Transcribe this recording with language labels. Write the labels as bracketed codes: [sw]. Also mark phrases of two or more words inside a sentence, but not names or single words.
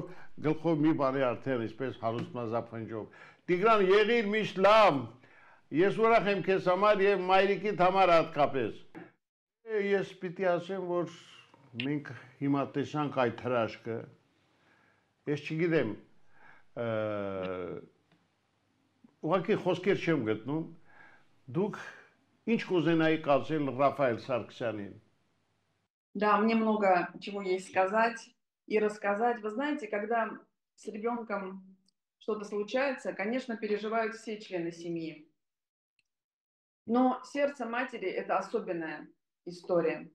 [hy] գլխով մի բանի արդեն այսպես հարուստ մազափնջով։ Տիգրան, եղիր միշտ լավ, ես ուրախ եմ քեզ համար եւ մայրիկիդ համար հատկապես։ Ես պիտի ասեմ, որ մենք հիմա տեսանք այդ հրաշքը, ես չգիտեմ, ուղղակի խոսքեր չեմ գտնում, դուք ինչ կուզենայի ասել Ռաֆայել Սարգսյանին։ [ru] Да, мне много чего есть сказать и рассказать. Вы знаете, когда с ребенком что-то случается, конечно, переживают все члены семьи. Но сердце матери – это особенная история.